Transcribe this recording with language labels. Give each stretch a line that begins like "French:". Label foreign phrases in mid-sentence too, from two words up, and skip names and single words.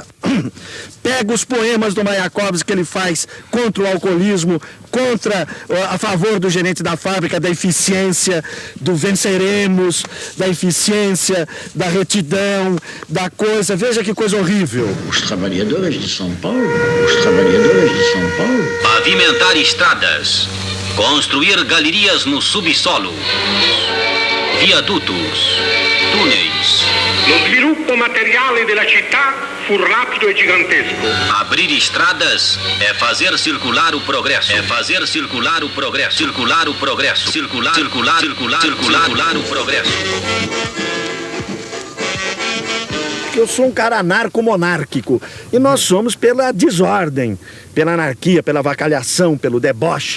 Portuguese: Pega os poemas do Mayakovsky que ele faz contra o alcoolismo, a favor do gerente da fábrica, da eficiência, do venceremos, da eficiência, da retidão, da coisa. Veja que coisa horrível. Os trabalhadores de São Paulo, Pavimentar estradas, construir galerias no subsolo, viadutos, túneis.
Italian: Lo sviluppo materiale della città fu rapido e gigantesco.
Portuguese: Abrir estradas é fazer circular o progresso. Circular o progresso. Circular o progresso. Eu sou um cara anarco-monárquico e nós somos pela desordem, pela anarquia, pela avacalhação, pelo deboche.